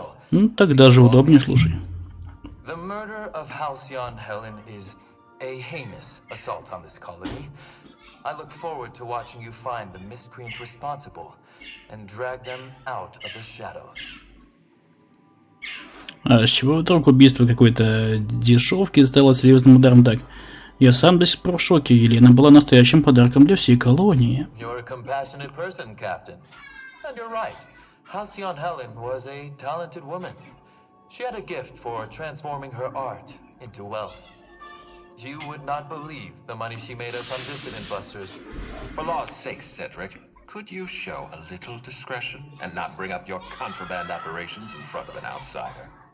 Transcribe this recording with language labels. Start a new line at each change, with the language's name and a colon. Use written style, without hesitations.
Russian: Ну, так даже удобнее, слушай.
English: The murder of Halcyon Helen is a heinous assault on this colony. I look forward to watching you find the miscreants responsible and drag them out of the shadows.
Russian: А с чего вдруг убийство какой-то дешевки стало серьезным ударом? Так, я сам до сих пор в шоке. Елена была настоящим подарком для всей колонии.
English: You're a compassionate person, Captain. And you're right. Halcyon Helen was a talented woman. She had a gift for transforming her art into wealth. You would not believe the money she made us on Dissident Busters. For law's sake, Cedric, could you show a little discretion and not bring up your contraband operations in front of an outsider?